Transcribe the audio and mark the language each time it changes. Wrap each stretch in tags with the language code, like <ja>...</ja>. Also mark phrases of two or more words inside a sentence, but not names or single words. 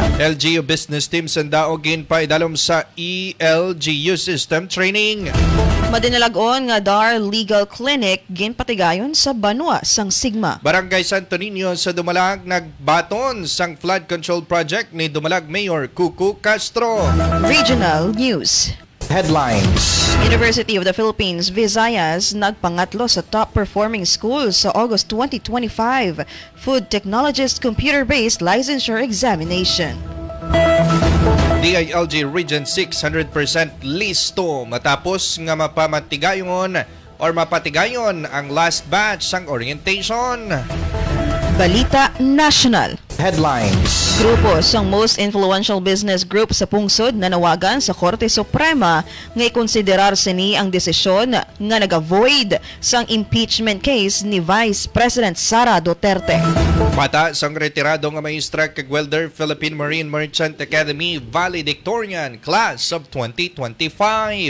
<hil>LGU Business Team sandaogin pa idalom sa ELGU System Training. Madinalagon nga DAR Legal Clinic ginpatigayon sa Banwa sang Sigma. Barangay Santo Niño sa Dumalag nagbaton sang flood control project ni Dumalag Mayor Cucu Castro.</hil> <en>Regional News. Headlines.</en> <hil>University of the Philippines, Visayas, nagpangatlo sa</hil> <en>top-performing schools</en> <hil>sa August 2025 Food Technologist Computer-Based Licensure Examination. DILG Region 6 100% listo matapos nga mapatigayon ang</hil> <en>last batch</en> <hil>sang orientation. Balita National.</hil> <en>Headlines.</en> <hil>Grupo sang</hil> <en>most influential business group</en> <hil>sa pungsod nanawagan sa Korte Suprema nga ikonsiderar sini ang desisyon nga nag-avoid sang impeachment case ni Vice President Sara Duterte. Mata sang retirado nga maestra kag welder Philippine Marine Merchant Academy valedictorian class of 2025.</hil>